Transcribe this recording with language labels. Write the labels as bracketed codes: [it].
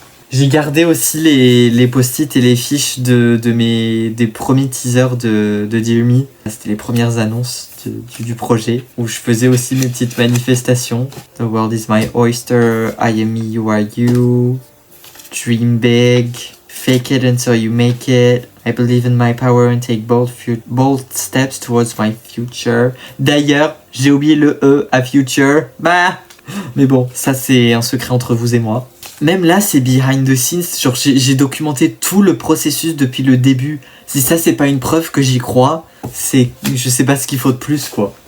[fr] J'ai gardé aussi les post-it et les fiches des premiers teasers de Dear Me. C'était les premières annonces du projet, où je faisais aussi mes petites manifestations. [en] The world is my oyster, I am me, you are you. Dream big, fake it until you make it. I believe in my power and take bold steps towards my future. [fr] D'ailleurs, j'ai oublié le E à future. Bah, mais bon, ça c'est un secret entre vous et moi. Même là, c'est [en] behind the scenes. [fr] Genre, j'ai documenté tout le processus depuis le début. Si ça, c'est pas une preuve que j'y crois, je sais pas ce qu'il faut de plus, quoi.